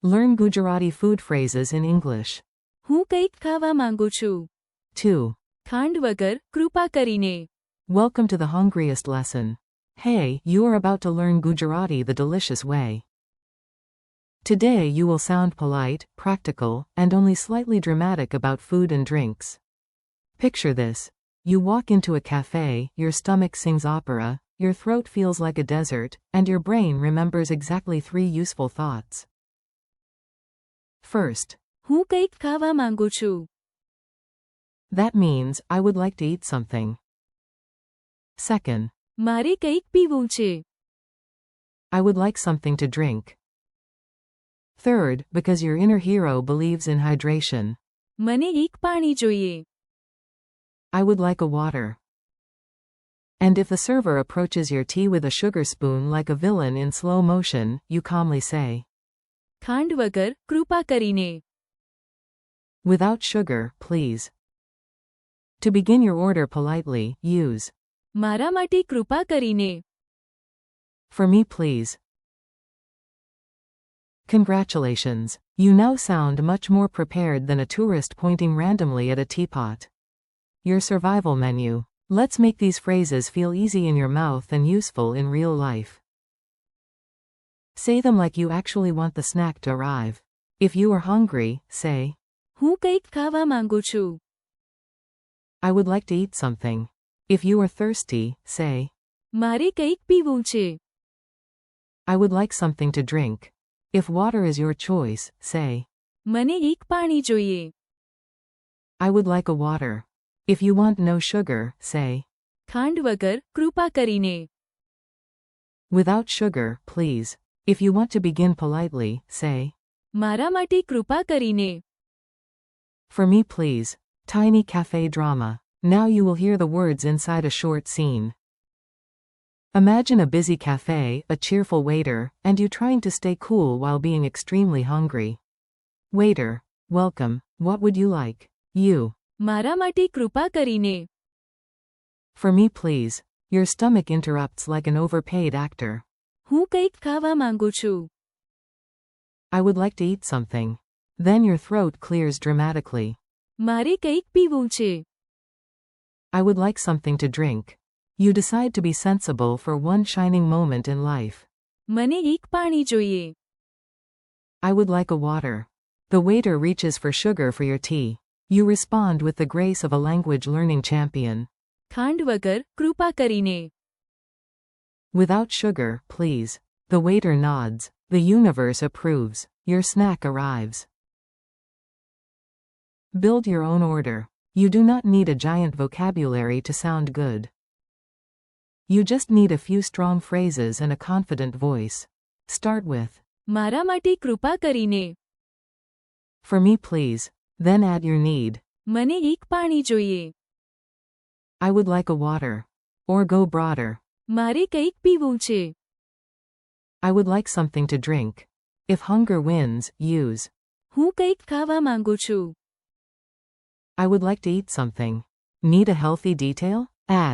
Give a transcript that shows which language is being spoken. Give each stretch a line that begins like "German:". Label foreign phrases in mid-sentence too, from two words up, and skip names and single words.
English: Learn Gujarati food phrases in English.
Gujarati: હું કંઈક ખાવા માંગુ છું. 2. ખાંડ વગર, કૃપા કરીને.
English: Welcome to the hungriest lesson. Hey, you are about to learn Gujarati the delicious way. Today you will sound polite, practical, and only slightly dramatic about food and drinks. Picture this. You walk into a cafe, your stomach sings opera, your throat feels like a desert, and your brain remembers exactly 3 useful thoughts. First,
Gujarati: હું કંઈક ખાવા માંગુ છું.
English: that means, I would like to eat something. Second,
Gujarati: મારે કંઈક પીવું છે.
English: I would like something to drink. Third, because your inner hero believes in hydration.
Gujarati: મને એક પાણી જોઈએ.
English: I would like a water. And if the server approaches your tea with a sugar spoon like a villain in slow motion, you calmly say,
Gujarati: ખાંડ વગર, કૃપા કરીને.
English: without sugar, please. To begin your order politely, use,
Gujarati: મારા માટે કૃપા કરીને.
English: for me please. Congratulations, you now sound much more prepared than a tourist pointing randomly at a teapot. Your survival menu. Let's make these phrases feel easy in your mouth and useful in real life. Say them like you actually want the snack to arrive. If you are hungry, say,
Gujarati: હું કંઈક ખાવા માંગુ છું.
English: I would like to eat something. If you are thirsty, say,
Gujarati: મારે કંઈક પીવું છે.
English: I would like something to drink. If water is your choice, say,
Gujarati: મને એક પાણી જોઈએ.
English: I would like a water. If you want no sugar, say,
Gujarati: ખાંડ વગર, કૃપા કરીને.
English: without sugar, please. If you want to begin politely, say,
Gujarati: મારા માટે કૃપા કરીને.
English: for me please. Tiny cafe drama. Now you will hear the words inside a short scene. Imagine a busy cafe, a cheerful waiter, and you trying to stay cool while being extremely hungry. Waiter, welcome. What would you like? You.
Gujarati: મારા માટે કૃપા કરીને.
English: For me please. Your stomach interrupts like an overpaid actor.
Gujarati: હું કંઈક ખાવા માંગુ છું.
English: I would like to eat something. Then your throat clears dramatically.
Gujarati: મારે કંઈક પીવું છે.
English: I would like something to drink. You decide to be sensible for one shining moment in life.
Gujarati: મને એક પાણી જોઈએ.
English: I would like a water. The waiter reaches for sugar for your tea. You respond with the grace of a language learning champion.
Gujarati: ખાંડ વગર, કૃપા કરીને.
English: Without sugar, please. The waiter nods. The universe approves. Your snack arrives. Build your own order. You do not need a giant vocabulary to sound good. You just need a few strong phrases and a confident voice. Start with,
Gujarati: મારા માટે કૃપા કરીને.
English: for me please. Then add your need.
Gujarati: મને એક પાણી જોઈએ.
English: I would like a water. Or go broader.
Gujarati: મારે કંઈક પીવું છે.
English: I would like something to drink. If hunger wins, use,
Gujarati: હું કંઈક ખાવા માંગુ છું.
English: I would like to eat something. Need a healthy detail? Add,